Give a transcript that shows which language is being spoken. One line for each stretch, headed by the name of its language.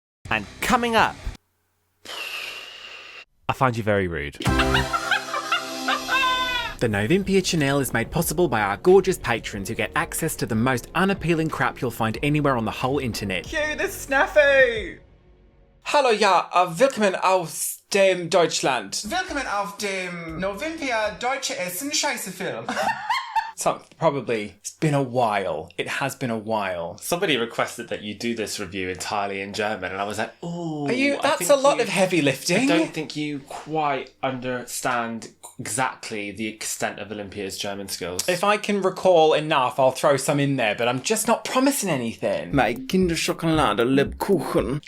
English: And coming up... I find you very rude. The Novympia channel is made possible by our gorgeous patrons who get access to the most unappealing crap you'll find anywhere on the whole internet. Cue the snafu!
German: Hallo, ja, willkommen aus dem Deutschland. Willkommen auf dem Novympia Deutsche Essen Scheiße Film.
English: Probably. It's been a while. It has been a while. Somebody requested that you do this review entirely in German, and I was like, "Oh, That's a lot of heavy lifting." I don't think you quite understand exactly the extent of Olympia's German skills. If I can recall enough, I'll throw some in there, but I'm just not promising anything.
German: Mein Kinderschokolade Lebkuchen.